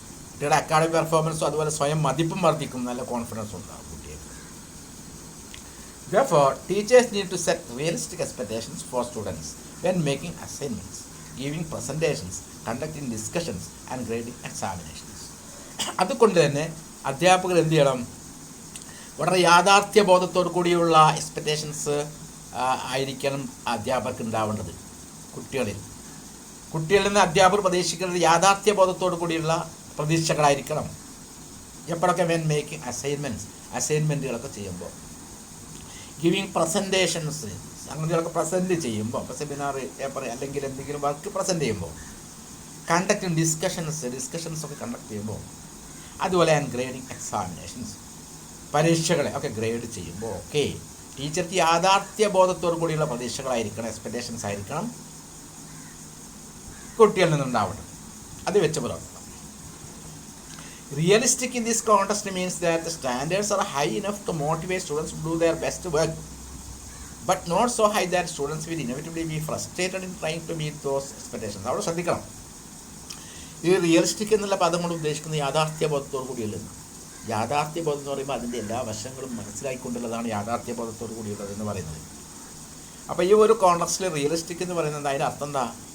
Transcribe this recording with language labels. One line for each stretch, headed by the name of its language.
Malayalam: കുട്ടികളുടെ അക്കാഡമിക് പെർഫോമൻസും അതുപോലെ സ്വയം മതിപ്പും വർദ്ധിക്കും. നല്ല കോൺഫിഡൻസ് ഉണ്ടാകും കുട്ടികൾക്ക്.
English: Therefore, teachers need to set realistic expectations for students when making assignments, giving presentations, conducting discussions and grading examinations.
Malayalam: അതുകൊണ്ട് തന്നെ അധ്യാപകർ എന്ത് ചെയ്യണം? വളരെ യാഥാർത്ഥ്യ ബോധത്തോടു കൂടിയുള്ള എക്സ്പെക്റ്റേഷൻസ് ആയിരിക്കണം അധ്യാപകർക്ക് ഉണ്ടാവേണ്ടത്. കുട്ടികളിൽ നിന്ന് അധ്യാപകർ പ്രതീക്ഷിക്കുന്നത് യാഥാർത്ഥ്യ ബോധത്തോടു കൂടിയുള്ള പ്രതീക്ഷകളായിരിക്കണം. എപ്പോഴൊക്കെ
English: when making
Malayalam: അസൈൻമെൻറ്റുകളൊക്കെ ചെയ്യുമ്പോൾ,
English: giving presentations,
Malayalam: സംഗതികളൊക്കെ പ്രസൻറ്റ് ചെയ്യുമ്പോൾ, ഇപ്പോൾ സെമിനാർ പേപ്പർ അല്ലെങ്കിൽ എന്തെങ്കിലും വർക്ക് പ്രസൻറ്റ് ചെയ്യുമ്പോൾ,
English: conducting discussions
Malayalam: ഒക്കെ കണ്ടക്ട് ചെയ്യുമ്പോൾ, അതുപോലെ
English: and grading examinations,
Malayalam: പരീക്ഷകളെ ഒക്കെ ഗ്രേഡ് ചെയ്യുമ്പോൾ ഒക്കെ ടീച്ചർക്ക് യാഥാർത്ഥ്യ ബോധത്തോടു കൂടിയുള്ള പ്രതീക്ഷകളായിരിക്കണം, എക്സ്പെക്റ്റേഷൻസ് ആയിരിക്കണം കുട്ടികളിൽ നിന്നുണ്ടാവണം. അത് വെച്ച് പുലർത്തണം.
English: Realistic in this context means that the standards are high enough to motivate students to do their best work, but not so high that students will inevitably be frustrated in trying to meet those expectations.
Malayalam: അവിടെ ശ്രദ്ധിക്കണം. ഈ realistic എന്നുള്ള പദം കൊണ്ട് ഉദ്ദേശിക്കുന്നത് യാഥാർത്ഥ്യബോധത്തോടു കൂടിയുള്ളത്. യാഥാർത്ഥ്യബോധം എന്ന് പറയുമ്പോൾ അതിൻ്റെ എല്ലാ വശങ്ങളും മനസ്സിലാക്കിക്കൊണ്ടുള്ളതാണ് യാഥാർത്ഥ്യബോധത്തോടു കൂടിയുള്ളത് എന്ന് പറയുന്നത്. അപ്പോൾ ഈ ഒരു കോണ്ടെക്സ്റ്റിൽ റിയലിസ്റ്റിക് എന്ന് പറയുന്നത് അതിൻ്റെ അർത്ഥം എന്താ?